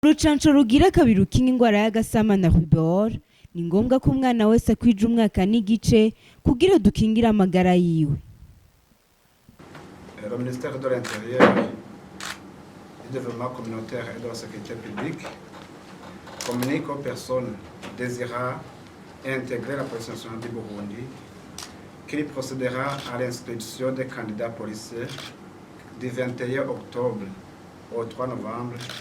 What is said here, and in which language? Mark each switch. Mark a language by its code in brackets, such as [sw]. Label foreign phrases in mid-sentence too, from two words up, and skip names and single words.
[rn] urucanco rugira kabiri rukinga ingwara y'agasama na rubor ni ngombwa ko umwana wese akwija umwaka n'igice kugira dukingire amagara yiwe. [fr] Le ministère de l'Intérieur, du développement communautaire et de la sécurité publique communique aux personnes désirant intégrer la Police Nationale du Burundi qu'il procédera à l'inscription des candidats policiers du 21 octobre au 3 novembre